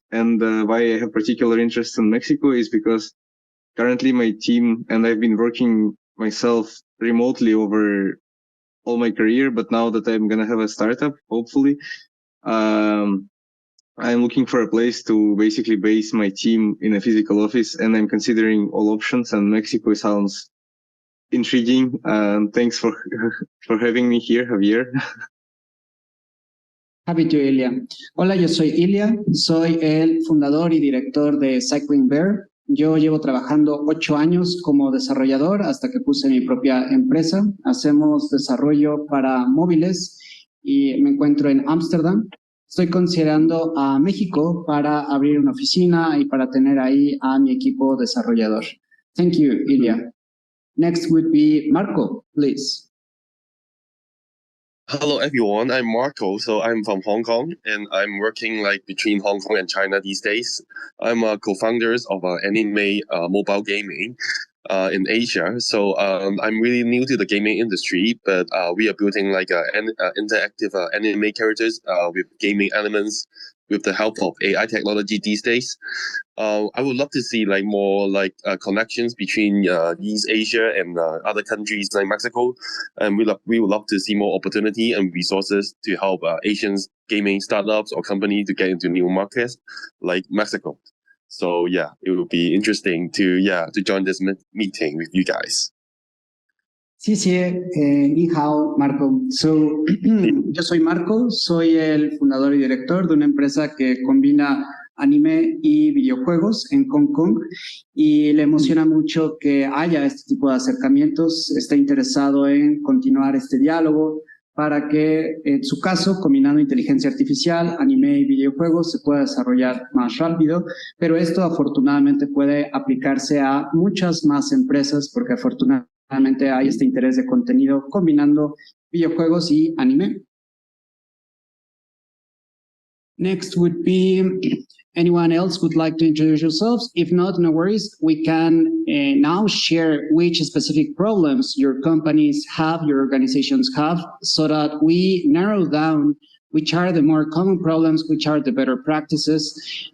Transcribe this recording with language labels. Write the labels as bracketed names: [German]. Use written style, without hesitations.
[English] And why I have particular interest in Mexico is because currently my team, and I've been working myself remotely over all my career, but now that I'm going to have a startup, hopefully, I'm looking for a place to basically base my team in a physical office, and I'm considering all options, and Mexico sounds intriguing. Thanks for having me here, Javier. Happy to, Ilya. [Spanish] Hola, yo soy Ilya, soy el fundador y director de Cycling Bear. Yo llevo trabajando 8 años como desarrollador hasta que puse mi propia empresa. Hacemos desarrollo para móviles y me encuentro en Ámsterdam. Estoy considerando a México para abrir una oficina y para tener ahí a mi equipo desarrollador. [English] Thank you, Ilya. Next would be Marco, please. Hello everyone, I'm Marco. So I'm from Hong Kong and I'm working like between Hong Kong and China these days. I'm a co-founder of anime mobile gaming in Asia. So I'm really new to the gaming industry, but we are building like interactive anime characters with gaming elements with the help of AI technology these days. I would love to see like more like connections between East Asia and other countries like Mexico, and we would love to see more opportunity and resources to help Asian gaming startups or companies to get into new markets like Mexico. So yeah, it would be interesting to join this meeting with you guys. [Spanish] Sí, [Chinese] ni hao, [Spanish] Marco. So, yo soy Marco, soy el fundador y director de una empresa que combina anime y videojuegos en Hong Kong y le emociona mucho que haya este tipo de acercamientos, está interesado en continuar este diálogo para que, en su caso, combinando inteligencia artificial, anime y videojuegos, se pueda desarrollar más rápido, pero esto afortunadamente puede aplicarse a muchas más empresas porque afortunadamente hay este interés de contenido combinando videojuegos y anime. [English] Next would be anyone else would like to introduce yourselves. If not, no worries. We can now share which specific problems your companies have, your organizations have, so that we narrow down which are the more common problems, which are the better practices.